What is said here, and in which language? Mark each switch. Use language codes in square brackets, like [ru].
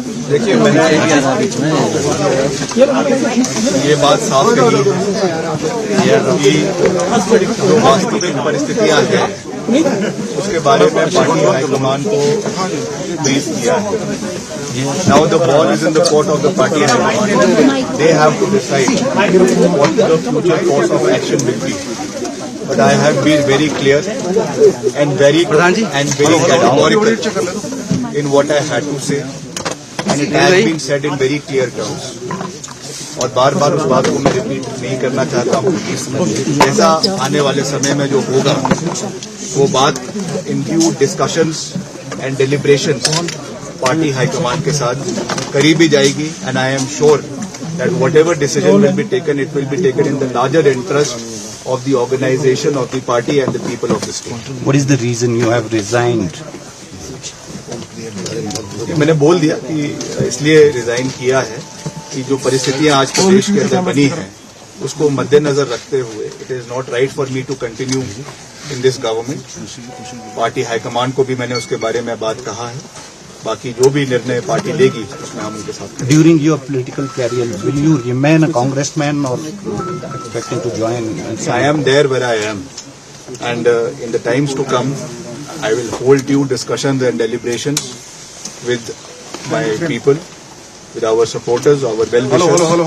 [hi] देखिए, मैंने ये बात साफ कही कि जो वास्तविक परिस्थितियां हैं उसके बारे में पार्टी हाईकमान को ब्रीफ किया है। [en] Now the ball is in the court of the party high-command. They have to decide what the future course of action will be. But I have been very clear and very categorical in what I had to say, and it has been said in very clear terms. [hi] और बार बार उस बात को मैं repeat नहीं करना चाहता हूँ। जैसा आने वाले समय में जो होगा वो बात [en] in due discussions and deliberations [hi] party high command के साथ करी भी जाएगी, [en] And I am sure that whatever decision will be taken, it will be taken in the larger interest of the organization of the party and the people of the state. What is the reason you have resigned [hi] मैंने बोल दिया कि इसलिए resign किया है कि जो परिस्थितियां आज प्रदेश के अंदर बनी हैं उसको मद्देनजर रखते हुए [en] It is not right for me to continue in this government. [hi] Party high command को भी मैंने उसके बारे में बात कहा है, बाकी जो भी निर्णय पार्टी लेगी उसमें हम उनके साथ करेंगे। [en] During your political career, will you remain a congressman or expecting to join? I am there where I am, and in the times to come, I will hold due discussions and deliberations with my people, with our supporters, our well-wishers.